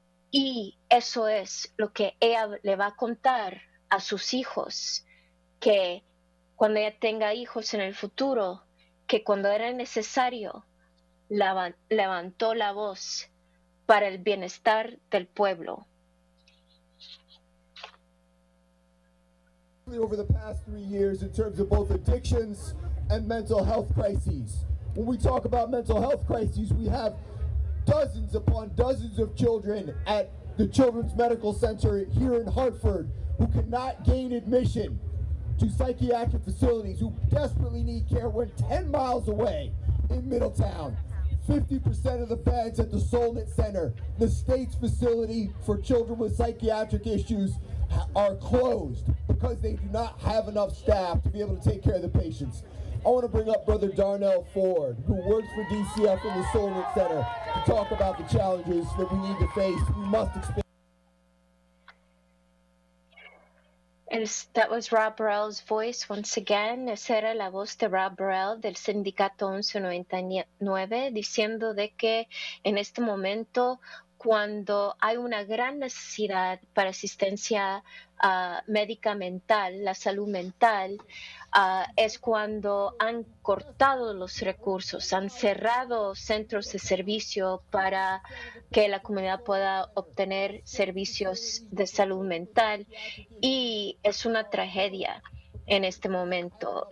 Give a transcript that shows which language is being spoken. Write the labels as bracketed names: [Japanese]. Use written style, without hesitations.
[Spanish] Y eso es lo que ella le va a contar a sus hijos, que cuando ella tenga hijos en el futuro, que cuando era necesario, levantó la voz para el bienestar del pueblo. [English] Over the past 3 years in terms of both addictions and mental health crises. When we talk about mental health crises, we have dozens upon dozens of children at the Children's Medical Center here in Hartford who cannot gain admission to psychiatric facilities, who desperately need care when 10 miles away in Middletown. 50% of the beds at the Solnit Center, the state's facility for children with psychiatric issues, are closed because they do not have enough staff to be able to take care of the patients. I want to bring up Brother Darnell Ford, who works for DCF in the Solnit Center, to talk about the challenges that we need to face. We must expand. That was Rob Burrell's voice once again. [Spanish] Esa era la voz de Rob Burrell del sindicato 1199 diciendo de que en este momento, cuando hay una gran necesidad para asistencia médica mental, la salud mental, es cuando han cortado los recursos, han cerrado centros de servicio para que la comunidad pueda obtener servicios de salud mental, y es una tragedia en este momento.